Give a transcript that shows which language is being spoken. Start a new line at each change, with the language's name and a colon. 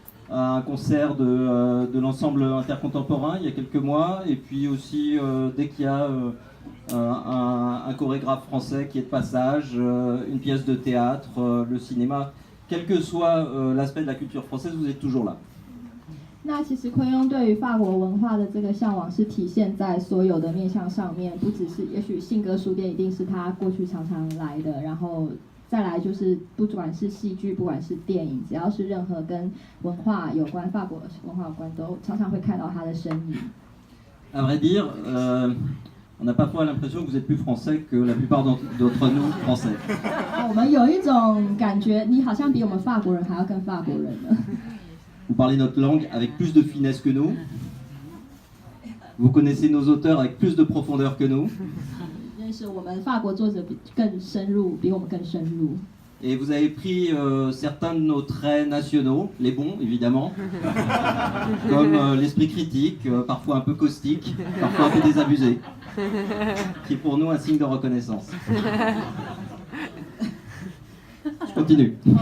French: à un concert de l'ensemble intercontemporain il y a quelques mois, et puis aussi dès qu'il y a un chorégraphe français qui est de passage, une pièce de théâtre, le cinéma, quel que soit l'aspect de la culture française, vous êtes toujours là.
Chinese: 那其实昆庸对于法国文化的这个向往是体现在所有的面向上面，不只是也许信鸽书店一定是他过去常常来的，然后再来就是不管是戏剧，不管是电影，只要是任何跟文化有关、法国文化有关，都常常会看到他的身影。
French: À vrai dire, on a parfois l'impression que vous êtes plus français que la plupart d'entre nous français.
Chinese: 我们有一种感觉，你好像比我们法国人还要更法国人呢。
French: Vous parlez notre langue avec plus de finesse que nous. Vous connaissez nos auteurs avec plus de profondeur que nous.
Chinese: 认识我们法国作者更深入，比我们更深入。
French: Et vous avez pris certains de nos traits nationaux, les bons évidemment, comme l'esprit critique, parfois un peu caustique, parfois un peu désabusé, qui est pour nous un signe de reconnaissance. Je continue.